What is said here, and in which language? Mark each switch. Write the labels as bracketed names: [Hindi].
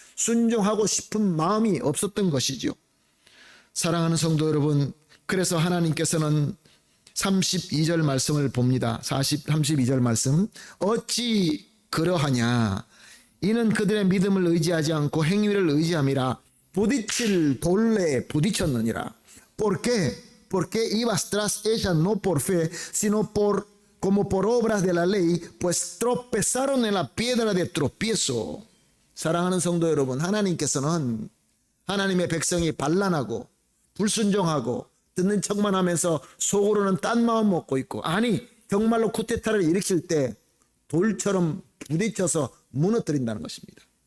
[Korean] 순종하고 싶은 마음이 없었던 것이죠. 사랑하는 성도 여러분, 그래서 하나님께서는 32절 말씀을 봅니다. 32절 말씀. 어찌 그러하냐? 이는 그들의 믿음을 의지하지 않고 행위를 의지함이라 부딪힐 돌에 부딪혔느니라. [Spanish] Porque ibas tras ella no por fe, sino como por obras de la ley, pues tropezaron en la piedra de tropiezo. [Korean] 사랑하는 성도 여러분, 하나님께서는 하나님의 백성이 반란하고 불순종하고 듣는 척만 하면서 속으로는 딴 마음 먹고 있고, 아니 정말로 쿠데타를 일으킬 때 돌처럼 부딪혀서 무너뜨린다는 것입니다.